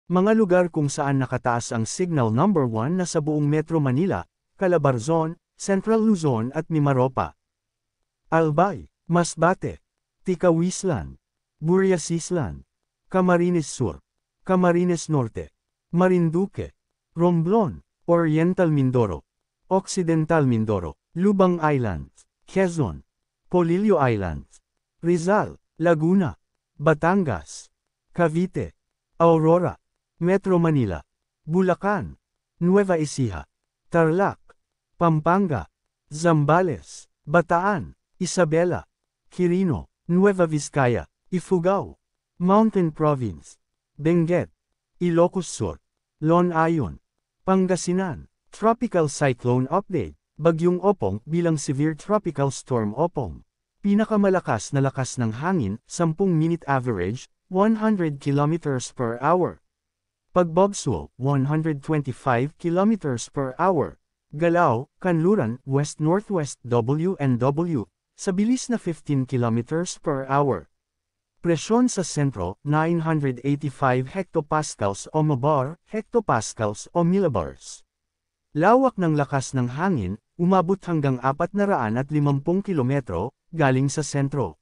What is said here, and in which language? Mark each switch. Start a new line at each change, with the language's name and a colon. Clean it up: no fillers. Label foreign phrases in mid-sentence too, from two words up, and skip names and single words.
Filipino: Mga lugar kung saan nakataas ang signal number 1 na sa buong Metro Manila, Calabarzon, Central Luzon at Mimaropa. Albay, Masbate, Tikawislan, Buriasislan, Camarines Sur, Camarines Norte, Marinduque, Romblon, Oriental Mindoro, Occidental Mindoro, Lubang Islands, Quezon, Polillo Islands, Rizal, Laguna, Batangas, Cavite, Aurora, Metro Manila, Bulacan, Nueva Ecija, Tarlac, Pampanga, Zambales, Bataan, Isabela, Quirino, Nueva Vizcaya, Ifugao, Mountain Province, Benguet, Ilocos Sur, Lonayon, Pangasinan.
English: Tropical Cyclone Update,
Filipino: Bagyong Opong bilang
English: Severe Tropical Storm Opong.
Filipino: Pinakamalakas na lakas ng hangin,
English: 10-minute average, 100 km per hour.
Filipino: Pagbagso, 125
English: km per hour.
Filipino: Galaw, Kanluran, West-Northwest WNW, sa bilis na 15
English: km per hour.
Filipino: Presyon sa sentro, 985 hectopascals o mabar, hectopascals o millibars. Lawak ng lakas ng hangin, umabot hanggang 450 kilometro, galing sa sentro.